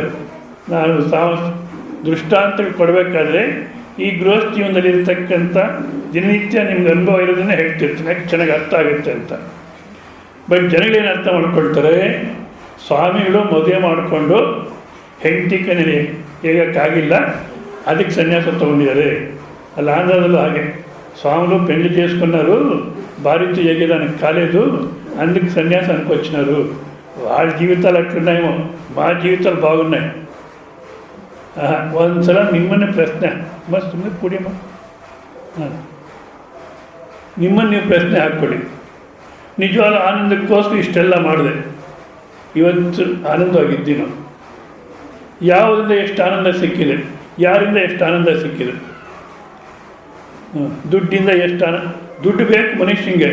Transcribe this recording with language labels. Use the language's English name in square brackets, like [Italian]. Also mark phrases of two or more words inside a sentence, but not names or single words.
[Kannada] ನಾನು ದೃಷ್ಟಾಂತಗಳು ಕೊಡಬೇಕಾದ್ರೆ ಈ ಗೃಹಸ್ಥ ಜೀವನದಲ್ಲಿ ಇರತಕ್ಕಂಥ ದಿನನಿತ್ಯ ನಿಮ್ಗೆ ಅನುಭವ ಇರೋದನ್ನೇ ಹೇಳ್ತಿರ್ತೀನಿ, ಯಾಕೆ ಚೆನ್ನಾಗಿ ಅರ್ಥ ಆಗುತ್ತೆ ಅಂತ. ಬಟ್ ಜನಗಳೇನು ಅರ್ಥ ಮಾಡ್ಕೊಳ್ತಾರೆ? ಸ್ವಾಮಿಗಳು ಮದುವೆ ಮಾಡಿಕೊಂಡು ಹೆಂಡತಿ ಕನೇಲಿ ಹೇಗೋಕ್ಕಾಗಿಲ್ಲ, ಅದಕ್ಕೆ ಸನ್ಯಾಸ ತೊಗೊಂಡಿದ್ದಾರೆ. ಅಲ್ಲಿ ಆಂಧ್ರದಲ್ಲೂ ಹಾಗೆ [Telugu] స్వాములు పెళ్లి చేసుకున్నారు, భార్యతో ఎగిరానికి కాలేదు, అందుకు సన్యాసం వచ్చినారు. వాళ్ళ జీవితాలు అట్లున్నాయేమో, మా జీవితాలు బాగున్నాయి. [Kannada] ಒಂದ್ಸಲ ನಿಮ್ಮನ್ನೇ ಪ್ರಶ್ನೆ ಸುಮ್ಮನೆ ಕುಡಿಯಮ್ಮ, ನಿಮ್ಮನ್ನು ನೀವು ಪ್ರಶ್ನೆ ಹಾಕ್ಕೊಳ್ಳಿ. ನಿಜವಾದ ಆನಂದಕ್ಕೋಸ್ಕರ ಇಷ್ಟೆಲ್ಲ ಮಾಡಿದೆ, ಇವತ್ತು ಆನಂದವಾಗಿದ್ದೀವಿ ನಾವು. ಯಾವುದರಿಂದ ಎಷ್ಟು ಆನಂದ ಸಿಕ್ಕಿದೆ, ಯಾರಿಂದ ಎಷ್ಟು ಆನಂದ ಸಿಕ್ಕಿದೆ, ದುಡ್ಡಿಂದ ಎಷ್ಟು ದುಡ್ಡು ಬೇಕು ಮನುಷ್ಯನಿಗೆ.